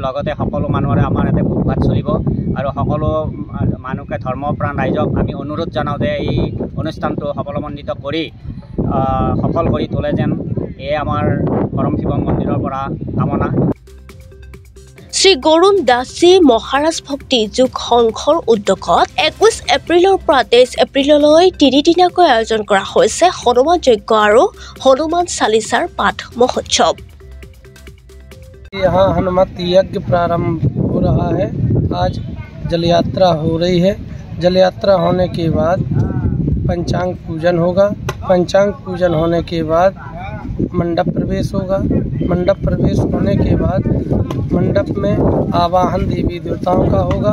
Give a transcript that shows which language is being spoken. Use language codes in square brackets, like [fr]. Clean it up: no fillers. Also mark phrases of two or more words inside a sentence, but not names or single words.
[as] লগতে সকলো মানুহৰে আমাৰ ইয়াতে ভোজ ভাত চলিব আৰু সকলো মানুহকে ধৰ্মপ্ৰাণ ৰাইজক আমি অনুৰোধ জনাওঁ যে এই অনুষ্ঠানটো সফলমণ্ডিত কৰি সফল কৰি তোলে যেন এয়ে আমাৰ পৰম শিৱ মন্দিৰৰ পৰা কামনা। শ্ৰী গৰুণ দাসজী মহাৰাজ ভক্তি যোগ সংঘৰ উদ্যোগত 21 এপ্ৰিলৰ পৰা 23 এপ্ৰিললৈ 3 দিনীয়াকৈ আয়োজন কৰা হৈছে হনুমান যজ্ঞ আৰু হনুমান চালিচাৰ পাঠ মহোৎসৱ। [hi] यहाँ हनुमत यज्ञ प्रारंभ हो रहा है। आज जल यात्रा हो रही है। जल यात्रा होने के बाद पंचांग पूजन होगा। पंचांग पूजन होने के बाद मंडप प्रवेश होगा। मंडप प्रवेश होने के बाद मंडप में आवाहन देवी देवताओं का होगा।